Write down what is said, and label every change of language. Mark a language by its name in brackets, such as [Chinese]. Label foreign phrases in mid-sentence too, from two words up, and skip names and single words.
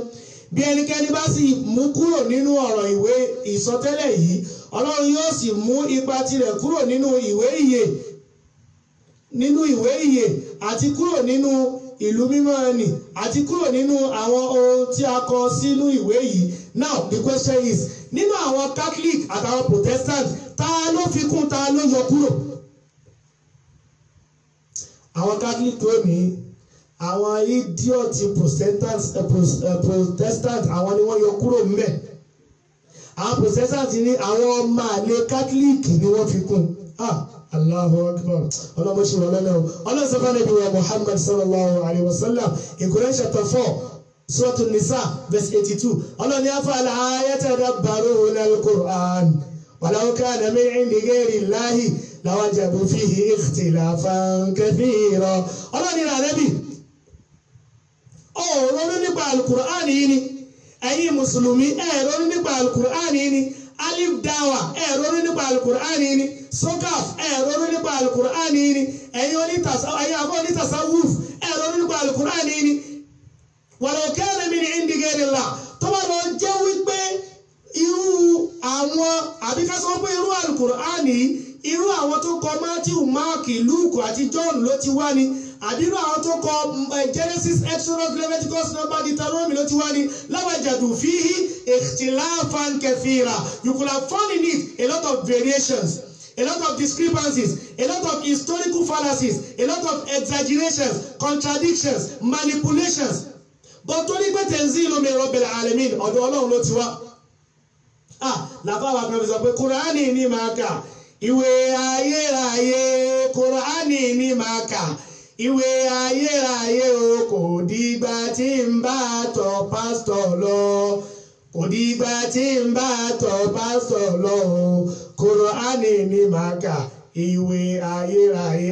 [Yoruba] Bí ẹnikẹ́ni bá sì mú kúrò nínú ọ̀rọ̀ ìwé ìsọtẹ́lẹ̀ yìí, Ọlọ́run yóò sì mú ipa tirẹ̀ kúrò nínú ìwé ìyè àti kúrò nínú ìlú mímọ́ ni àti kúrò nínú àwọn ohun tí a kọ sínú ìwé yìí. [English] Now the question is, [Yoruba] nínú àwọn Catholic àtàwọn Protestant, ta ló fi kún, ta ló yọ kúrò? Àwọn Catholic tó ní àwọn idiot Protestant àwọn ni wọ́n yọ kúrò ńbẹ̀. Àwọn Protestant ní àwọn ọmọ àlè Catholic ni wọ́n fi kún. [Arabic] الله أكبر. [Yoruba] Ọlọ́mọ ṣe wọ́n lọ́nà o. Ọlọ́run sọ fún Ànábì wa Muhammad [Arabic] صلى الله عليه وسلم [English] in Quran chapter 4 Surah An-Nisa verse 82. [Yoruba] Ọlọ́run ní [Arabic] أفلا يتدبرون القرآن ولو كان من عند غير الله لوجدوا فيه اختلافا كثيرا. [Yoruba] Ọlọ́run ní Ànábì, ronú nípa al-Qur'an yìí ni. Ẹ̀yin Mùsùlùmí ronú nípa al-Qur'an yìí ni. Alif Dawa ronú nípa al-Qur'an yìí ni. Sokaf ronú nípa al-Qur'an yìí ni. Ẹ̀yin àbọ̀ onítàsáwùf ronú nípa al-Qur'an yìí ni. [Arabic] ولو كان من عند غير الله. [Yoruba] Tó bá lọ jẹ́ wípé irú àwọn àbíkásọ́ pé irú al-Qur'an yìí, irú àwọn tó kọ Matthew, Mark, Luke àti John ló ti wá ni, àbí irú àwọn tó kọ Genesis, Exodus, Leviticus, Number, Deuteronomy ló ti wá ni, [Arabic] لوجدوا فيه اختلافا كثيرا. [English] You could have found in it a lot of variations, a lot of discrepancies, a lot of historical fallacies, a lot of exaggerations, contradictions, manipulations. [Yoruba] But torí pé [Arabic] تنزيل من رب العالمين, [Yoruba] ọ̀dọ̀ Ọlọ́run ló ti wá. Làbáwá kan fi sọ pé Kùránì ní máa kà, ìwé ayérayé, Kùránì ní máa kà, ìwé ayérayé o, kò dìgbà tí ń bá tọ̀ pásítọ̀ lọ, kò dìgbà tí ń bá tọ̀ pásítọ̀ lọ o, Kùránì ní máa kà, ìwé ayérayé.